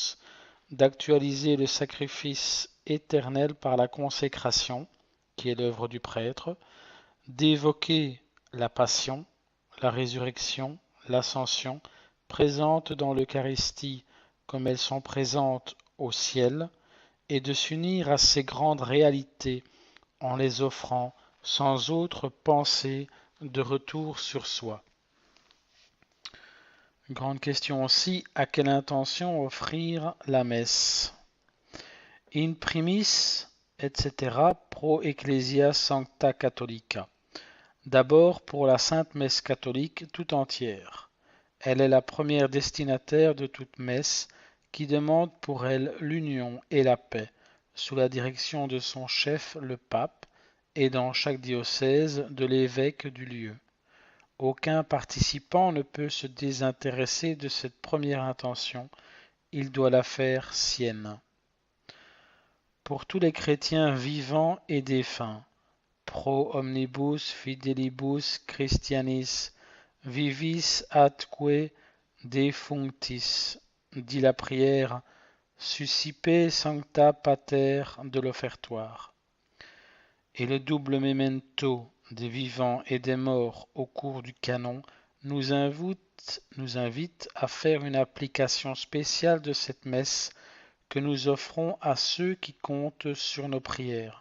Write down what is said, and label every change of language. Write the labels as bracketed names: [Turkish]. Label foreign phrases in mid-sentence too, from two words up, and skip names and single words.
[French] le Sanctus, d'actualiser le sacrifice éternelle par la consécration, qui est l'œuvre du prêtre, d'évoquer la passion, la résurrection, l'ascension, présentes dans l'Eucharistie comme elles sont présentes au ciel, et de s'unir à ces grandes réalités en les offrant sans autre pensée de retour sur soi. Grande question aussi, à quelle intention offrir la messe? [Latin] In primis, etc. pro ecclesia sancta catholica. [French] D'abord pour la Sainte Messe catholique tout entière. Elle est la première destinataire de toute messe qui demande pour elle l'union et la paix, sous la direction de son chef, le pape, et dans chaque diocèse de l'évêque du lieu. Aucun participant ne peut se désintéresser de cette première intention, il doit la faire sienne. Pour tous les chrétiens vivants et défunts, [Latin] pro omnibus fidelibus Christianis, vivis atque defunctis, [French] dit la prière Suscipe Sancta Pater de l'offertoire. Et le double memento des vivants et des morts au cours du canon nous invite à faire une application spéciale de cette messe que nous offrons à ceux qui comptent sur nos prières.